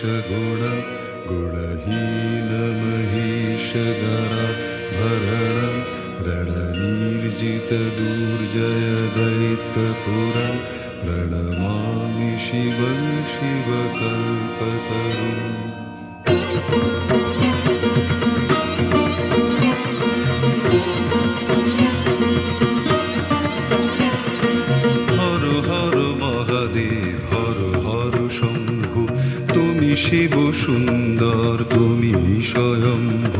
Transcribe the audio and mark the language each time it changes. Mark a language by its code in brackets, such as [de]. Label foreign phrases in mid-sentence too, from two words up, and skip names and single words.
[sa] गुण गुणहीन महेश दरा भरण रणनीर्जित दुर्जय दैत्यपुरं प्रणमामि शिवं शिवकल्पतरुम्। [bn] হর হর মহাদেব হর হর শম্ভু, তুমি শিব সুন্দর তুমি স্বয়ম্ভু।